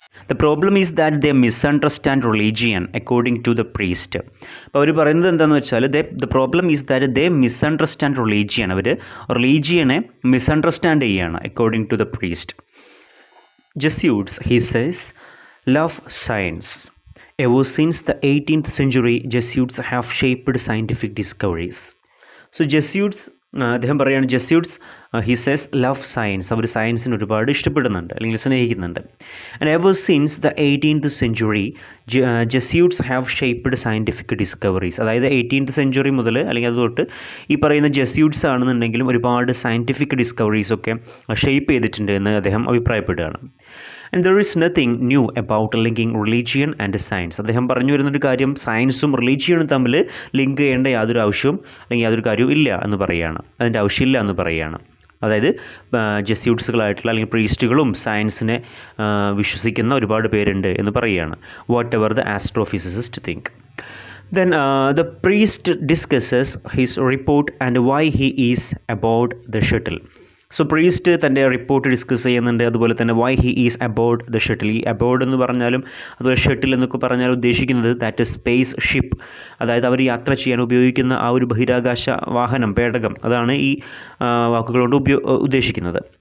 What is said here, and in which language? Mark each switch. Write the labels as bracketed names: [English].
[English] The problem is that they misunderstand religion according to the priest. [Malayalam] അപ്പോൾ അവർ പറയുന്നത് എന്താണെന്ന് വെച്ചാൽ [English] the problem is that they misunderstand religion. [Malayalam] Our റിലീജിയനെ misunderstand ചെയ്യുകയാണ് [English] according to the priest. Jesuits, he says, love science. Ever since the 18th century, Jesuits have shaped scientific discoveries. So Jesuits, [Malayalam] അദ്ദേഹം പറയുകയാണ്, [English] Jesuits he says love science. [Malayalam] അവർ സയൻസിന് ഒരുപാട് ഇഷ്ടപ്പെടുന്നുണ്ട് അല്ലെങ്കിൽ സ്നേഹിക്കുന്നുണ്ട്. [English] And ever since the 18th century Jesuits have shaped scientific discoveries. [Malayalam] അതായത് 18th century മുതൽ അല്ലെങ്കിൽ അത് തൊട്ട് ഈ പറയുന്ന ജെസ്യൂട്ട്സ് ആണെന്നുണ്ടെങ്കിലും ഒരുപാട് സയൻറ്റിഫിക് ഡിസ്കവറീസൊക്കെ ഷേപ്പ് ചെയ്തിട്ടുണ്ട് എന്ന് അദ്ദേഹം അഭിപ്രായപ്പെടുകയാണ്. [English] And there is nothing new about linking religion and science. [Malayalam] അദ്ദേഹം പറഞ്ഞു വരുന്നൊരു കാര്യം, സയൻസും റിലീജിയനും തമ്മിൽ ലിങ്ക് ചെയ്യേണ്ട യാതൊരു ആവശ്യവും അല്ലെങ്കിൽ യാതൊരു കാര്യവും ഇല്ല എന്ന് പറയുകയാണ്. അതിൻ്റെ ആവശ്യമില്ല എന്ന് പറയുകയാണ്. അതായത് ജെസ്യൂട്ട്സുകളായിട്ടുള്ള അല്ലെങ്കിൽ പ്രീസ്റ്റുകളും സയൻസിനെ വിശ്വസിക്കുന്ന ഒരുപാട് പേരുണ്ട് എന്ന് പറയുകയാണ്. [English] Whatever the astrophysicist think. Then the priest discusses his report and why he is aboard the shuttle. [Malayalam] So priest തൻ്റെ റിപ്പോർട്ട് ഡിസ്കസ് ചെയ്യുന്നുണ്ട്, അതുപോലെ തന്നെ [English] Why he is aboard the shuttle. [Malayalam] ഈ അബോർഡ് എന്ന് പറഞ്ഞാലും അതുപോലെ ഷട്ടിൽ എന്നൊക്കെ പറഞ്ഞാൽ ഉദ്ദേശിക്കുന്നത് [English] that is space ship, [Malayalam] അതായത് അവർ യാത്ര ചെയ്യാൻ ഉപയോഗിക്കുന്ന ആ ഒരു ബഹിരാകാശ വാഹനം, പേടകം, അതാണ് ഈ വാക്കുകളോട് ഉദ്ദേശിക്കുന്നത്.